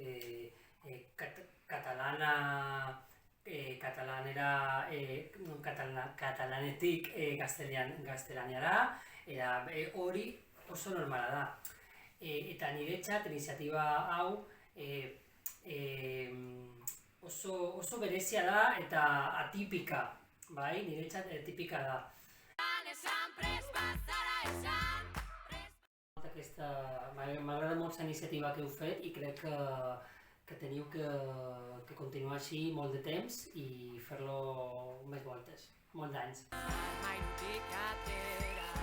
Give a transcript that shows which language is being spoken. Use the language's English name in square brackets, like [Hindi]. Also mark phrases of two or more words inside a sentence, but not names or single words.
[Basque] Katalanetik gaztelaniara, hori oso normala da. Eta niretzat iniziatiba hau oso berezia da eta atipika, bai? Niretzat atipika da. [Catalan] M'agrada molt la iniciativa que heu fet i crec que teniu que continuar així molt de temps i fer-lo més voltes, molts anys.